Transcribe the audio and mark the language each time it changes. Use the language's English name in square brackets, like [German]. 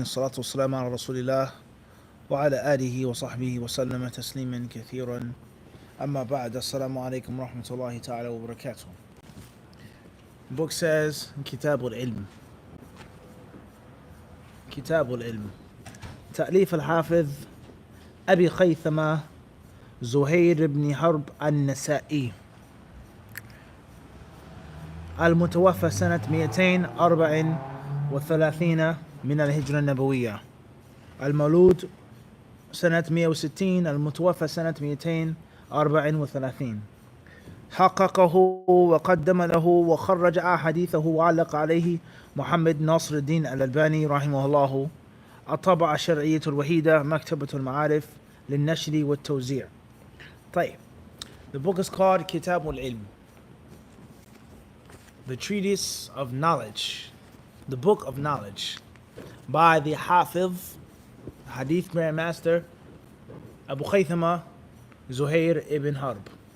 [Arabic] الصلاة والسلام على رسول الله وعلى آله وصحبه وسلم تسليما كثيرا. أما بعد. السلام عليكم ورحمة الله تعالى وبركاته. [English] The book says كتاب العلم. [Arabic] كتاب العلم. تأليف الحافظ أبي خيثمة زهير بن حرب النسائي، المتوفى سنة 234 من الهجرة النبوية، المولود سنة 160، المتوفى سنة 234. حققه وقدم له وخرج أحاديثه وعلق عليه محمد ناصر الدين الألباني رحمه الله. الطبعة الشرعية الوحيدة مكتبة المعارف للنشر والتوزيع. طيب. [English] The book is called كتاب العلم, the treatise of knowledge, the book of knowledge, by the Hafiz, Hadith Grandmaster, Abu Khaythama Zuhair ibn Harb.